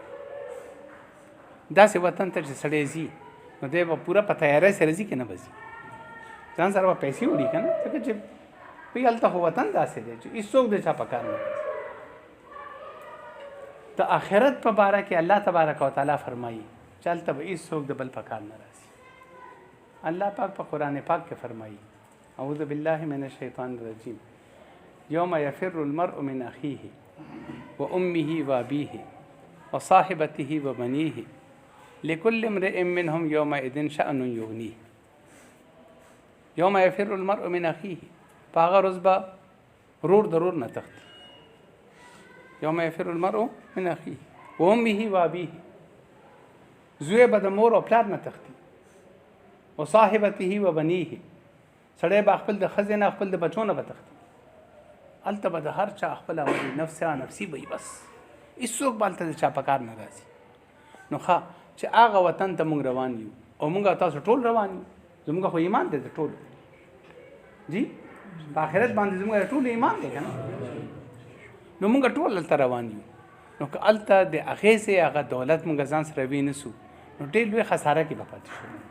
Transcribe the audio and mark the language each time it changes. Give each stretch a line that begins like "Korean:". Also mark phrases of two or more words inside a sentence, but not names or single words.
Pashto: داسې وطن ته چې سړی ځي نو دی به پوره په تیاری سره ځي که نه به ځي ځان سره به پیسې وړي که نه ځکه چې وایي هلته خو وطن داسې دی چې هېڅوک د چا په کار نه راځي د آخرت په باره کې
Arabic: الله تبارک وتعالی
Pashto: فرمایي چې هلته به هېڅوک د بل په کار نه راځي الله پاک په
Arabic: قرآن پاک کې فرمایي اعوذ بالله من الشیطان الرجیم یوم یفر المرء من اخیه و امه و ابیه و صاحبته و بنیه لكل امرئ منهم یومئذ شأن یغنیه یوم یفر المرء من اخیه
Pashto: په هغه ورځ به ورور د ورور نه تښتي
Arabic: یوم یفر المرء من اخیه و امه و ابیه
Pashto: زوی به د مور او پلار نه تښتي
Arabic: و صاحبته و بنیه
Pashto: سړی به خپل د ښځې نه خپل د بچو نه به تښتي هلته به د هر چا خپل عمل نفسه نفسي به وي بس هېڅوک به هلته د چا په کار نه راځي نو ښه چې هغه وطن ته موږ روان یو او موږ تاسو ټول روان یو زموږ خو ایمان دی د ټولو جی په آخرت باندې زموږ ټول ایمان دی که نه نو موږ ټول هلته روان یو نو که هلته د هغې څه هغه دولت موږ ځان سره وی نه سو نو ډېر لوی خساره کې به پاتې شو